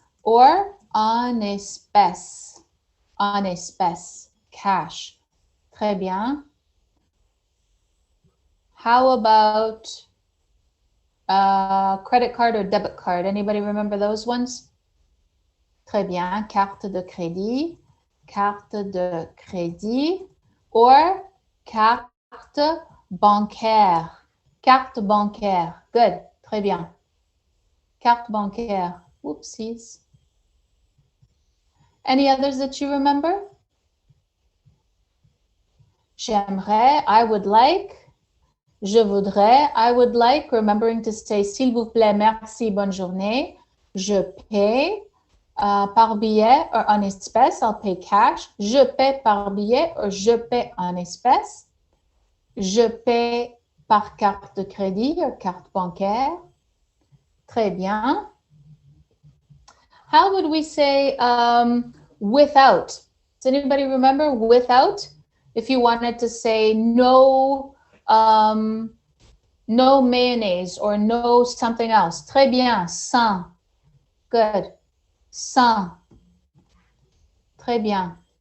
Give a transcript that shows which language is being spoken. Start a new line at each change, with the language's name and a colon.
French: Or en espèces,
English: cash.
French: Très bien.
English: How about credit card or debit card? Anybody remember those ones?
French: Très bien. Carte de crédit, or carte bancaire. Carte bancaire.
English: Good.
French: Très bien. Carte bancaire. Oopsies.
English: Any others that you remember?
French: J'aimerais,
English: I would like.
French: Je voudrais,
English: I would like. Remembering to say
French: s'il vous plaît, merci, bonne journée. Je paie par billet or en espèces.
English: I'll pay cash.
French: Je paie par billet or je paie en espèces. Je paie par carte de crédit or carte bancaire. Très bien.
English: How would we say without? Does anybody remember without? If you wanted to say no, no mayonnaise or no something else.
French: Très bien. Sans.
English: Good.
French: Sans. Très bien.